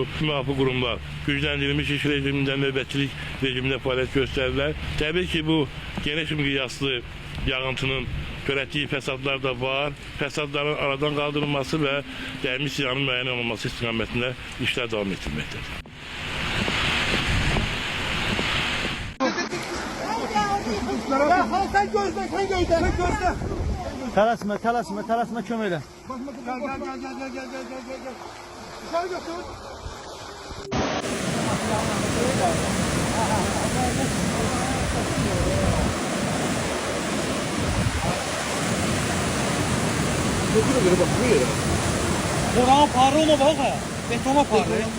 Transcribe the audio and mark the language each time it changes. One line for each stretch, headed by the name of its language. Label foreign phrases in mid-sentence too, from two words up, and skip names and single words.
Azerbaijani: Müvafiq qurumlar gücləndirilmiş iş rejimindən növbətçilik rejimində fəaliyyət göstərirlər. Təbii ki, bu geniş miqyaslı yağıntının törətdiyi fəsadlar da var. Fəsadların aradan qaldırılması və dəymiş ziyanın müəyyən olunması istiqamətində işlər davam etdirməkdədir. Sen gözle, sen gözle. Tələsmə kömək elə. Gel. Dışarı götür. Buranın parı ona bak ya. Betona parı.